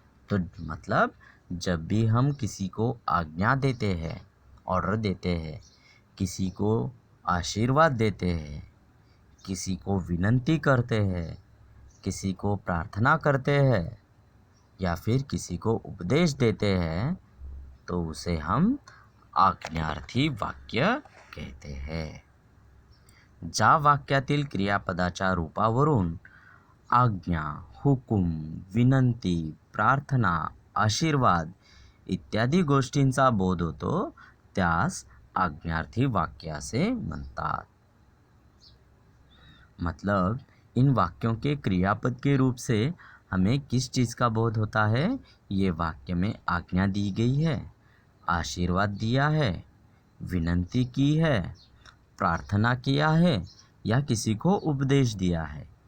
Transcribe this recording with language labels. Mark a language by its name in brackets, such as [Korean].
[Hindi] तो मतलब जब भी हम किसी को आज्ञा देते हैं, ऑर्डर देते हैं, किसी को आशीर्वाद देते हैं, किसी को विनंती करते हैं, किसी को प्रार्थना करते हैं या फिर किसी को उपदेश देते हैं, तो उसे हम आज्ञार्थी वाक्य कहते हैं. [Marathi] ज्या वाक्यातील क्रियापदाच्या रूपावरून आज्ञा, हुकूम, विनंती, प्रार्थना, आशीर्वाद इत्यादी गोष्टींचा बोध होतो त्यास आज्ञार्थी वाक्य असे म्हणतात. [Hindi] मतलब इन वाक्यों के क्रियापद के रूप से हमें किस चीज़ का बोध होता है? ये वाक्य में आज्ञा दी गई है, आशीर्वाद दिया है, विनंती की है, प्रार्थना किया है या किसी को उपदेश दिया है.